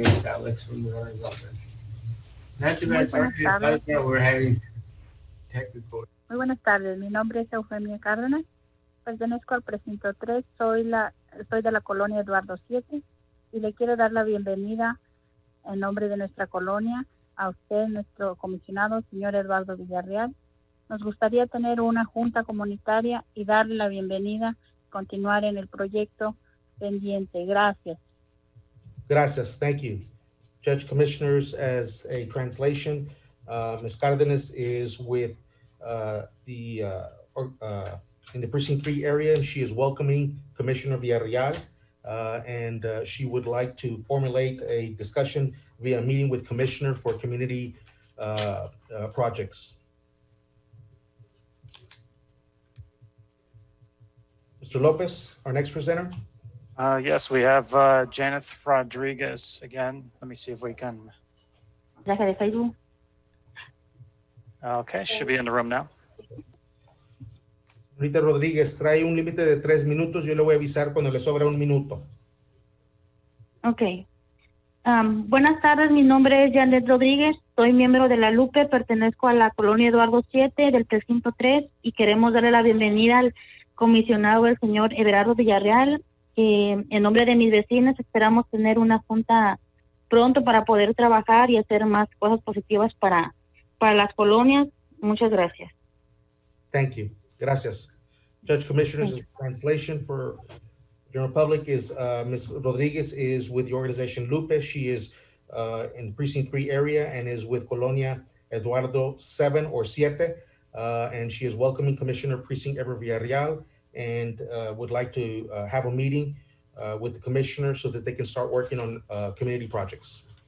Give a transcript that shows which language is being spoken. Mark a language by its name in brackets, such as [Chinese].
[English] It's Alex from the Warren's office. Not too bad. Sorry we're having technical. [Spanish] Muy buenas tardes. Mi nombre es Eugenia Cárdenas. Pertenezco al precinto 3. Soy de la colonia Eduardo 7 y le quiero dar la bienvenida en nombre de nuestra colonia a usted, nuestro comisionado, señor Eduardo Villarreal. Nos gustaría tener una junta comunitaria y darle la bienvenida, continuar en el proyecto pendiente. Gracias. Gracias. [English] Thank you. Judge Commissioners, as a translation, Ms. Cardenas is with in the Precinct 3 area, and she is welcoming Commissioner Villarreal, and she would like to formulate a discussion via meeting with Commissioner for community projects. Mr. Lopez, our next presenter. Yes, we have Janet Rodriguez again. Let me see if we can. Okay, should be in the room now. [Spanish] Rita Rodríguez trae un límite de 3 minutos. Yo le voy a avisar cuando le sobra un minuto. Ok. Buenas tardes, mi nombre es Janet Rodríguez. Soy miembro de la Lupe, pertenezco a la colonia Eduardo 7 del precinto 3 y queremos darle la bienvenida al comisionado, el señor Everardo Villarreal. En nombre de mis vecinos esperamos tener una junta pronto para poder trabajar y hacer más cosas positivas para las colonias. Muchas gracias. [English] Thank you. [Spanish] Gracias. [English] Judge Commissioners, translation for general public is Ms. Rodriguez is with the organization Lupe. She is in Precinct 3 area and is with Colonia Eduardo 7 or 7. And she is welcoming Commissioner Precinct Ever Villarreal and would like to have a meeting with the commissioner so that they can start working on community projects.